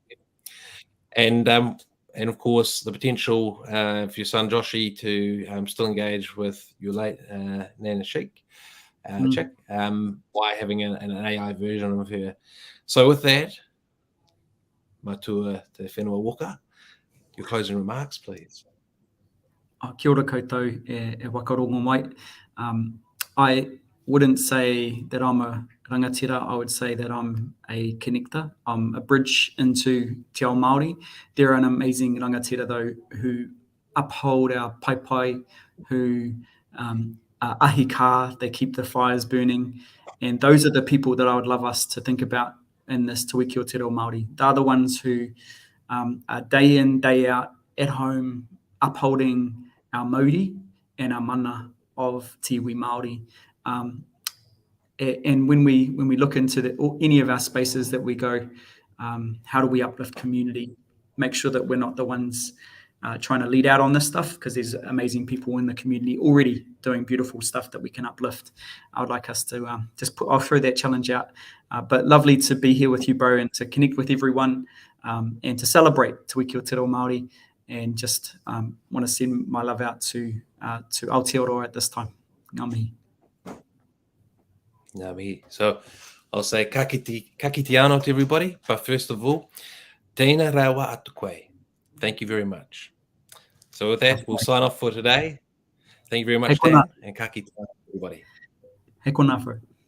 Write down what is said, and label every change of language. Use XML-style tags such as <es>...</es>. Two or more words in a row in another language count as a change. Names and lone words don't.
<en>And of course, the potential for your son Joshi to still engage with your late Nana Chick, by having an AI version of her. So with that, Matua Te Whenua Walker, your closing remarks, please.</en> <mi>Kia ora koutou e wakarongo mai.</mi> <en>I wouldn't say that I'm a rangatira. I would say that I'm a connector. I'm a bridge into</en> <mi>te ao Māori.</mi> <en>There are an amazing rangatira, though, who uphold our pai, who</en> <mi>ahi ka,</mi> <en>they keep the fires burning. And those are the people that I would love us to think about in this Te Wiki o Te Reo Māori. They're the ones who are day in, day out, at home, upholding our mauri and our mana of</en> <mi>te iwi Māori.</mi> <en>And when we look into any of our spaces that we go, how do we uplift community? Make sure that we're not the ones trying to lead out on this stuff, because there's amazing people in the community already doing beautiful stuff that we can uplift. I would like us to I'll throw that challenge out. But lovely to be here with you, bro, and to connect with everyone, and to celebrate Te Wiki o Te Reo Māori, and just want to send my love out to Aotearoa at this time.</en> <mi>Ngā mihi. Ngā mihi.</mi> <en>So I'll say</en> <mi>ka kite anō</mi> <en>to everybody, but first of all,</en> <mi>tēnā rawa atu koe.</mi> <en>Thank you very much. So with that, we'll sign off for today. Thank you very much, Dan, and</en> <mi>ka kite anō,</mi> <en>everybody.</en> <mi>He kona, bro.</mi>